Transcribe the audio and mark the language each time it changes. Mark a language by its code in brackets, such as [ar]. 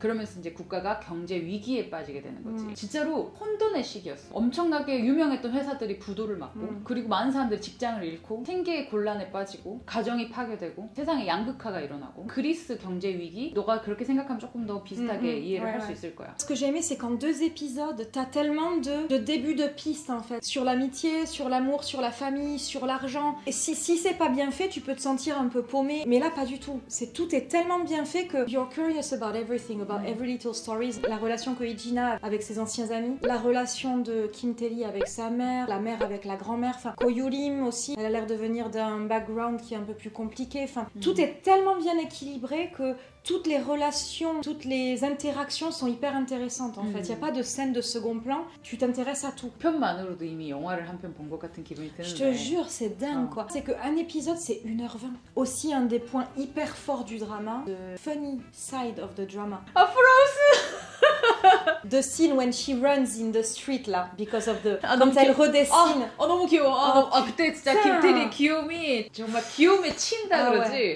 [ko] 그러면서 이제 국가가 경제 위기에 빠지게 되는 거지. 진짜로 혼돈의 시기였어. 엄청나게 유명했던 회사들이 부도를 맞고 그리고 많은 사람들이 직장을 잃고 생계의 곤란에 빠지고 가정이 파괴되고 세상에 양극화가 일어나고 그리스 경제 위기 너가 그렇게 생각하면 조금 더 비슷하게 이해를 할 수 있을 거야. [fr] Ce que j'ai aimé, c'est qu'en 2 épisodes, t'as tellement de débuts de pistes en fait. Sur l'amitié, sur l'amour, sur la famille, sur l'argent. Et si c'est pas bien fait, tu peux te sentir un peu paumé. Mais là, pas du tout. Tout est tellement bien fait que [en] you're curious about everything, about every little stories. [fr] La relation que Hijina a avec ses anciens amis, la relation de Kim Tae-lee avec sa mère, la mère avec la grand-mère. Enfin, Ko-Yurim aussi, elle a l'air de venir d'un background qui est un peu plus compliqué. Enfin, tout est tellement bien équilibré que toutes les relations, toutes les interactions sont hyper intéressantes en fait. Il n'y a pas de scène de second plan, tu t'intéresses à tout. [ko] 편만으로도 이미 영화를 한 편 본 것 같은 기분이 드는데 [fr] Je te jure, c'est dingue quoi. C'est qu'un épisode c'est 1h20. Aussi un des points hyper forts du drama, [en] the funny side of the drama. The scene when she runs in the street là, because of the... [fr] quand elle redessine. [ko] 너무 귀여워. 그때 진짜 김태리 귀여움이 정말 귀여움에 친다 그러지?